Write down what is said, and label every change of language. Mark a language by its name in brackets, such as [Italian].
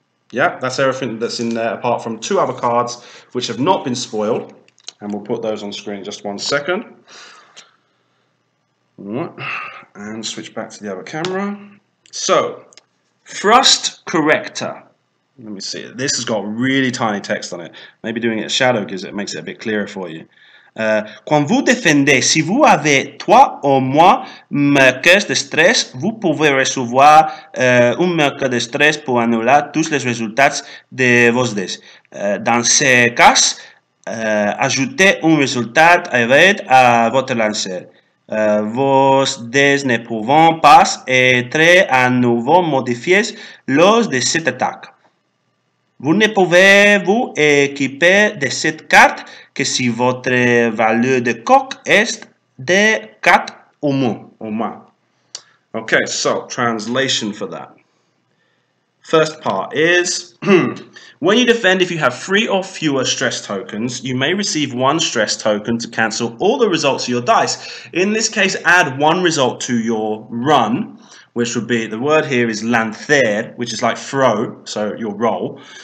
[English] Yeah, that's everything that's in there apart from 2 other cards which have not been spoiled, and we'll put those on screen in just 1 second. And switch back to the other camera. So, thrust corrector. Let me see. This has got really tiny text on it. Maybe doing it as shadow makes it a bit clearer for you. [French] Quand vous défendez, si vous avez 3 ou moins marqueurs de stress, vous pouvez recevoir un marqueur de stress pour annuler tous les résultats de vos dés. Dans ce cas, ajoutez un résultat evade à votre lancer. Vos dés ne pouvant pas être à nouveau modifiés lors de cette attaque. Vous ne pouvez vous équiper de cette carte que si votre valeur de coque est de 4 ou moins. [English] Okay, so translation for that. First part is, when you defend, if you have 3 or fewer stress tokens, you may receive 1 stress token to cancel all the results of your dice. In this case, add 1 result to your run, which would be, the word here is lancer, which is like throw, so your roll.